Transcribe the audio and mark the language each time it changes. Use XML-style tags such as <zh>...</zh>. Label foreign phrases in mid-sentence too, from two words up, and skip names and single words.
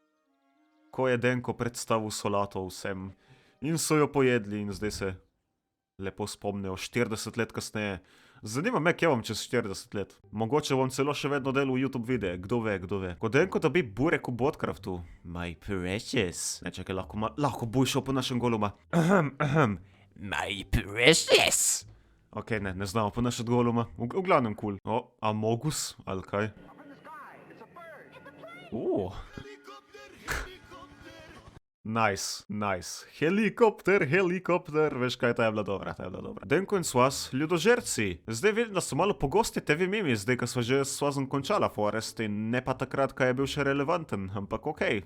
<sl>Ko je Denko predstavil solato vsem in so jo pojedli in zdaj se lepo spomnijo, 40 let kasneje. Zanima me, kje bom čez 40 let. Mogoče bom celo še vedno delal YouTube videe, kdo ve, kdo ve. Ko Denko dobi burek v Botcraftu.</sl> <en>My precious.</en> <sl>Ne, čakaj, lahko boj šel po našem goluma.</sl> <en>My precious.</en> <sl>Ok, ne znamo ponašati goluma. V glavnem cool. O, Amogus, ali kaj? Nice. Helikopter, veš kaj, ta je bila dobra. Denko in Swaz, ljudožerci. Zdaj vidim, da so malo pogosti tevi mimi, zdaj, ko sva že s Swazom končala Forest in ne pa takrat, ko je bil še relevanten, ampak okej.</sl>